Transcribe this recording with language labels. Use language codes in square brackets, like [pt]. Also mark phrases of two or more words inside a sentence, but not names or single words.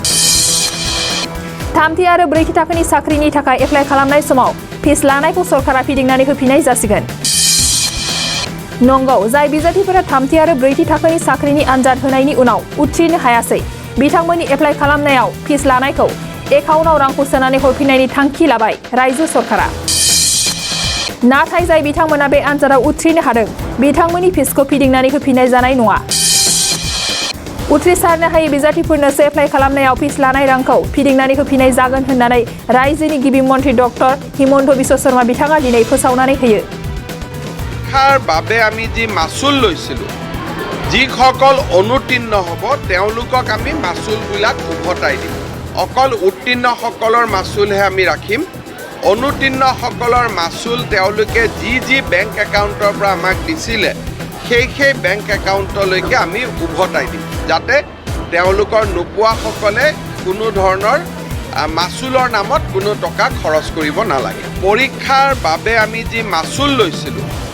[brx] थामथि आरो ब्रैथि थाखोनि साख्रिनि थाखाय एप्लाइ खालामनाय समाव फिस लानायखौ सरकारा फिदिंनानै होफिननाय जासिगोन नंगौ जाय बिजाथिफोरा थामथि आरो ब्रैथि थाखोनि साख्रिनि आनजाद होनायनि उनाव उथ्रिनो हायासै बिथांमोननि एप्लाइ खालामनायाव फिस लानायखौ एकाउन्टआव रांखौ सोनानै हरफिननायनि थांखि लाबाय रायजो सरकारा नाथाय जाय बिथांमोना बे आनजादाव उथ्रिनो हादों बिथांमोननि फिसखौ फिदिंनानै होफिननाय जानाय नङा उथ्रिसारनो हायै बिजाथिफोरनोसो एप्लाइ खालामनायाव फिस लानाय रांखौ फिदिंनानै होफिननाय जागोन होननानै रायजोनि गिबि मन्थ्रि डक्टर हिमन्त बिश्व शर्मा बिथाङा दिनै फोसावनानै होयो [as] বাবে আমি যি মাচুল লৈছিলোঁ যিসকল অনুতীৰ্ণ হ'ব তেওঁলোকক আমি মাচুলবিলাক উভতাই দিম অকল উত্তীৰ্ণসকলৰ মাচুলহে আমি ৰাখিম অনুতীৰ্ণসকলৰ মাচুল তেওঁলোকে যি বেংক একাউণ্টৰ পৰা আমাক দিছিলে সেই বেংক একাউণ্টলৈকে আমি উভতাই দিম যাতে তেওঁলোকৰ নোপোৱাসকলে কোনো ধৰণৰ মাচুলৰ নামত কোনো টকা খৰচ কৰিব নালাগে পৰীক্ষাৰ বাবে আমি যি মাচুল লৈছিলোঁ